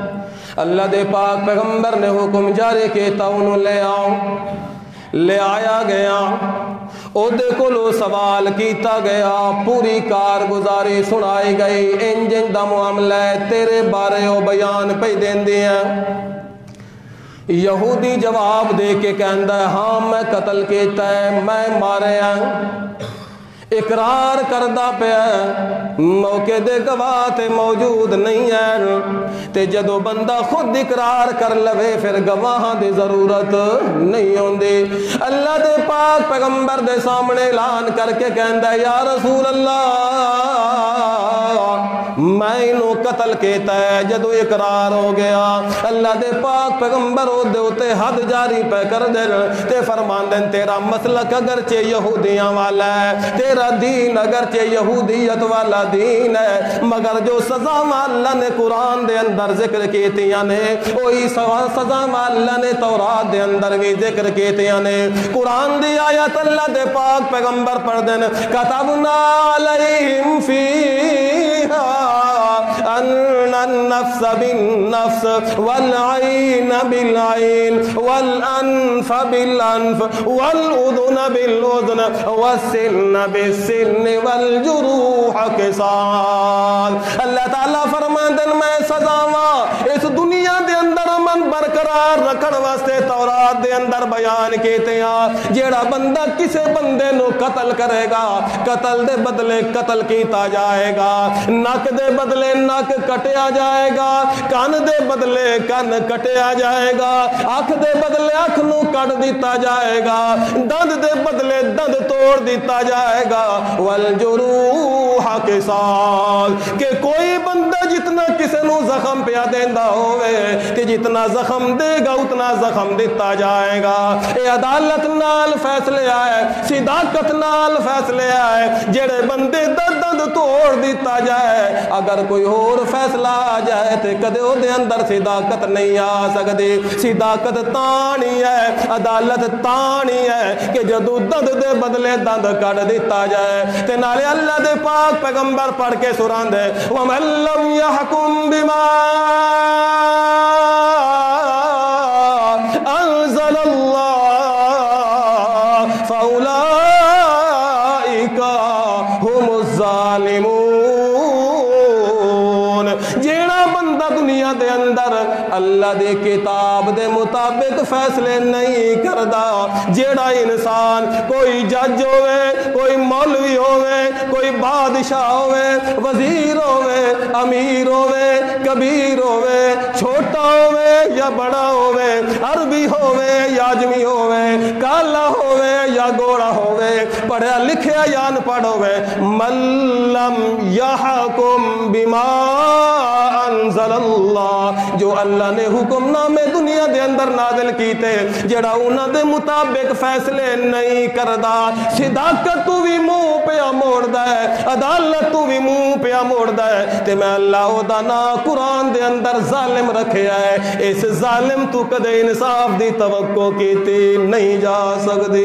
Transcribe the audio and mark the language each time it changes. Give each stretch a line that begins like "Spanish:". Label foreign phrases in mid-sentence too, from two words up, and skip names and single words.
Punjabi: اللہ دے پاک پیغمبر نے حکم جاری کیتا انہوں لے آؤ، لے آیا گیا، او دے کولو سوال کیتا گیا، پوری کارگزاری سنائی گئی، انجن دا معاملہ ہے تیرے بارے او بیان پہ دین دیا۔ یہودی جواب دے کے کہندا ہے ہاں میں قتل کیتا ہے، میں مارے ہیں، اقرار کردہ پیا موقع دے گواہ تے موجود نہیں ہے، تے جدو بندہ خود اقرار کر لوے پھر گواہاں دی ضرورت نہیں ہوندی۔ اللہ دے پاک پیغمبر دے سامنے اعلان کر کے کہندا ہے یا رسول اللہ میں انہوں قتل کیتا ہے۔ جدو اقرار ہو گیا اللہ دے پاک پیغمبر او دے اتے حد جاری پہ کر دے تے فرمان دیں تیرا مسلک اگرچہ یہودیاں والا ہے، تیرا دین اگرچہ یہودیت والا دین ہے، مگر جو سزا اللہ نے قرآن دے اندر ذکر کیتیاں نے وہی سزا اللہ نے تورات دے اندر بھی ذکر کیتیاں نے۔ قرآن دی آیت اللہ دے پاک پیغمبر پڑھ دین
Arabic: کتبنا علیہم فیہا ان النفس بالنفس والعین بالعین والانف بالانف والاذن بالاذن والسن بالسن والجروح قصاص۔
Punjabi: اللہ تعالیٰ فرماندن میں سزاواں اس دنیا دے اندر امن برقرار رکھن واسطے تورات دے اندر بیان کیتے ہیں، جیڑا بندہ کسے بندے نو قتل کرے گا قتل دے بدلے قتل کیتا جائے گا، نک دے بدلے نک کٹیا جائے گا، کان دے بدلے کان کٹیا جائے گا، اکھ دے بدلے اکھ نو کٹ دیتا جائے گا، دند دے بدلے دند توڑ دیتا جائے گا،
Arabic: والجروح قصاص،
Punjabi: کہ کوئی بندہ جتنا کسے نو زخم پیا دیندا ہوئے کہ جتنا زخم دے گا اتنا زخم دیتا جائے گا۔ اے عدالت نال فیصلے آئے، صداقت نال فیصلے آئے، جڑے بندے دند توڑ دیتا جائے، اگر کوئی اور فیصلہ آ جائے تے کدے او دے اندر صداقت نہیں آ سکتی۔ صداقت تانی ہے، عدالت تانی ہے کہ جدو دند دے بدلے دند کٹ دیتا جائے۔ تے نالے اللہ دے پاک پیغمبر پڑھ کے سران دے
Arabic: وَمَن لَّمْ يَحْكُم بِمَا أَنزَلَ اللَّهُ فَأُولَٰئِكَ هُمُ الظَّالِمُونَ۔
Punjabi: جیڑا بندہ دنیا دے اندر اللہ دے کتاب دے مطابق فیصلے نہیں کردا، جیڑا انسان کوئی جج ہوئے، کوئی مولوی ہوئے، کوئی بادشاہ ہوئے، وزیر ہوئے، امیر ہوئے، کبیر ہوئے، چھوٹا ہوئے یا بڑا ہوئے، عربی ہوئے یا عجمی ہوئے، کالا ہوئے یا گوڑا ہوئے، پڑھا لکھیا یا ان پڑھ ہوئے،
Arabic: من لم یحکم بما انزل اللہ،
Punjabi: جو اللہ نے حکم نامے دنیا دے اندر نازل کیتے جڑا انہاں دے مطابق فیصلے نہیں کردا، صداقت تو بھی منہ پیا موڑدا ہے، عدالت تو بھی منہ پیا موڑدا ہے، تے میں اللہ او دا نا قرآن دے اندر ظالم رکھیا ہے، اس ظالم تو کدے انصاف دی توقع کیتی نہیں جا سکتی۔